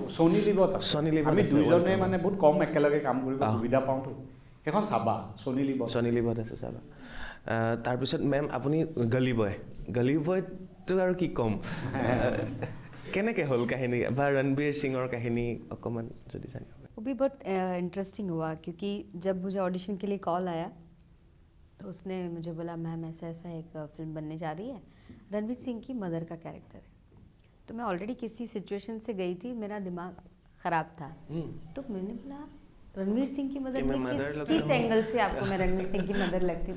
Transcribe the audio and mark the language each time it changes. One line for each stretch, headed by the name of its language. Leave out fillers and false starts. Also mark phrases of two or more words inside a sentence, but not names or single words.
Assamese: ছনী লিভত আমি দুইজনে মানে বহুত কম একেলগে কাম কৰিব সুবিধা পাওঁতো। সেইখন চাবা, ছনী লিভত আছে, চাবা। তাৰপিছত মেম আপুনি গলি বয়টো আৰু কি ক'ম, কেনেকৈ হ'ল কাহিনী বা ৰণবীৰ সিঙৰ কাহিনী অকণমান যদি জানিব।
Hindi: वो भी बहुत इंटरेस्टिंग हुआ क्योंकि जब मुझे ऑडिशन के लिए कॉल आया तो उसने मुझे बोला मैम ऐसा एक फ़िल्म बनने जा रही है, रणवीर सिंह की मदर का कैरेक्टर है। तो मैं ऑलरेडी किसी सिचुएशन से गई थी, मेरा दिमाग ख़राब था। तो मैंने बोला रणवीर सिंह की मदर में किस एंगल से आपको मैं रणवीर सिंह की मदर लगती हूँ।